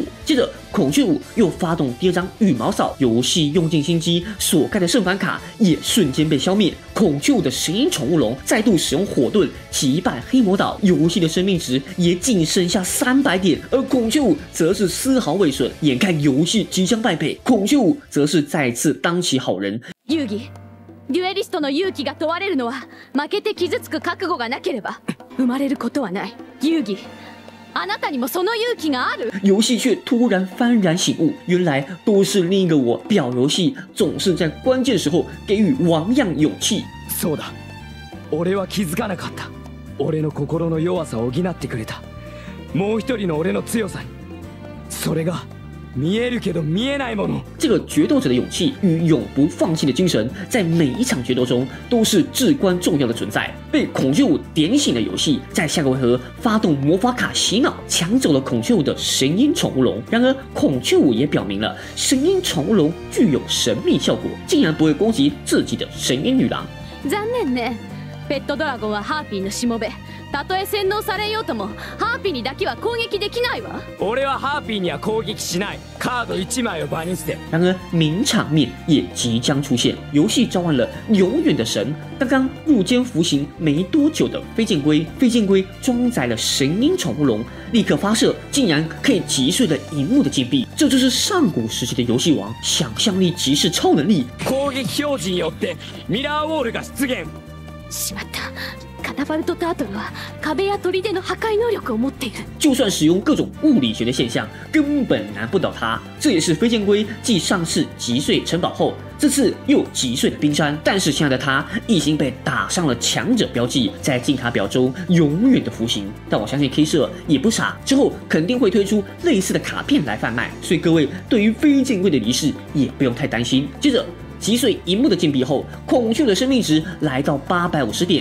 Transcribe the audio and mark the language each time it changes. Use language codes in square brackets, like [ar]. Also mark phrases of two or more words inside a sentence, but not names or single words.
[zh] 接着，孔雀舞又发动第二张羽毛扫，游戏用尽心机所盖的圣凡卡也瞬间被消灭。孔雀舞的神鹰宠物龙再度使用火遁击败黑魔岛，游戏的生命值也仅剩下300点，而孔雀舞则是丝毫未损。眼看游戏即将败北，孔雀舞则是再次当起好人。 [ja] 遊戯、デュエリストの勇気が問われるのは負けて傷つく覚悟がなければ生まれることはない。遊戯、あなたにもその勇気がある。 [zh] 游戏却突然幡然醒悟，原来都是另一个我。表游戏总是在关键时候给予王样勇气。 [ja] そうだ、俺は気づかなかった。俺の心の弱さを補ってくれた。もう一人の俺の強さに。それが見えるけど見えないもの。 [zh] 这个决斗者的勇气与永不放弃的精神，在每一场决斗中都是至关重要的存在。被孔雀舞点醒的游戏，在下个回合发动魔法卡洗脑，抢走了孔雀舞的神鹰宠物龙。然而，孔雀舞也表明了神鹰宠物龙具有神秘效果，竟然不会攻击自己的神鹰女郎。 [ja] 残念ね。ペットドラゴンはハーピーのしもべ。たとえ洗脳されようともハーピーにだけは攻撃できないわ。俺はハーピーには攻撃しない。カード1枚を場にして。 [zh] 然而，名场面也即将出现，游戏召唤了永远的神。刚刚入监服刑没多久的飞剑龟，飞剑龟装载了神鹰宠物龙，立刻发射，竟然可以击碎了荧幕的禁闭。这就是上古时期的游戏王，想象力即是超能力。 [ja] 攻撃表示によってミラーウォールが出現。しまった。カタパルトタートルは壁や砦の破壊能力を持っている。 [zh] 就算使用各种物理学的现象，根本难不倒他。这也是飞剑龟继上次击碎城堡后，这次又击碎了冰山。但是现在的他已经被打上了强者标记，在禁卡表中永远的服刑。但我相信 K 社也不傻，之后肯定会推出类似的卡片来贩卖，所以各位对于飞剑龟的离世也不用太担心。接着， 击碎荧幕的禁闭后，孔雀舞的生命值来到850点。